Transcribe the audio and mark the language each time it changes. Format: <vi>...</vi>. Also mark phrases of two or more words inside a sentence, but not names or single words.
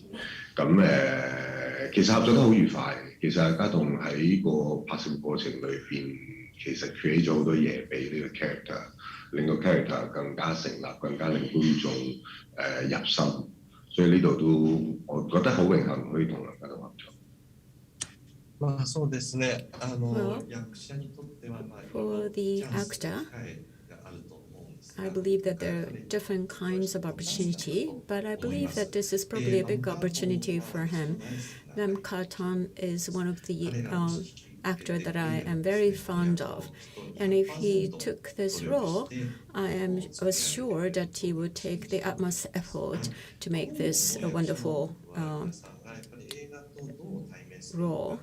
<yue>咁其實合作得好愉快。其實家棟喺個拍攝過程裏邊，其實 create 咗好多嘢俾呢個 character。令個 character 更加成立，更加令觀眾入心，所以呢度都我覺得好榮幸可以同梁家棟合作。</yue> <ja>まあそうですね。</ja> <en>Well,</en> <ja>役者にとっては</ja> <en>for the actor, I believe that there are different kinds of opportunity, but I believe that this is probably a big opportunity for him. Lam Ka-ton is one of the actor that I am very fond of, and if he took this role, I was sure that he would take the utmost effort to make this a wonderful role.</en>